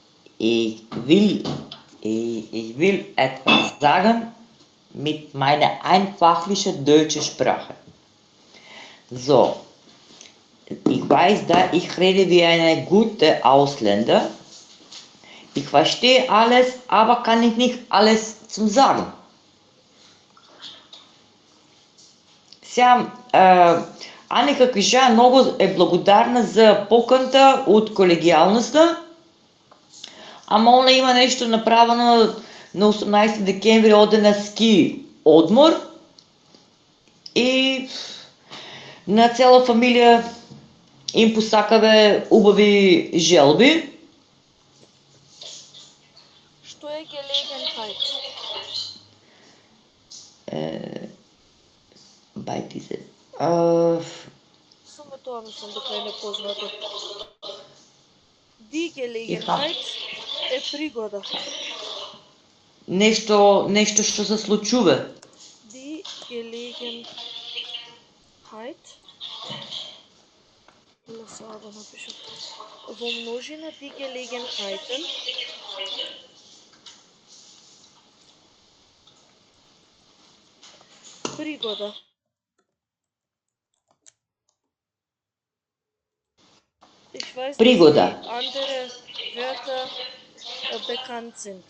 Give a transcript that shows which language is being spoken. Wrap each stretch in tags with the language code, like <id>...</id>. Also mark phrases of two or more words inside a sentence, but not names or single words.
<de>Ich will etwas sagen mit meiner einfachlichen deutschen Sprache. So, ich weiß, dass ich rede wie eine gute Ausländer. Ich verstehe alles, aber kann ich nicht alles zum Sagen.</de> <mk>Сега, Аника кажа много е благодарна за поканата от колегиалността, ама она има нещо направено на 18 декември, оде на ски одмор и на цяла фамилия им посакаве убави желби. Што е Gelegenheit?</mk> <de>Bei diese.</de> <mk>Само тоа мислам дека е непознато.</mk> <de>Die Gelegenheit</de> <mk>е пригода. Нещо што се случува.</mk> <de>Die Gelegenheit.</de> <mk>Сега да напишам. Во множина</mk> <de>die Gelegenheiten</de> <mk>пригода.</mk> <de>Ich weiß,</de> <mk>Пригода.</mk> <de>dass die andere Wörter bekannt sind.</de>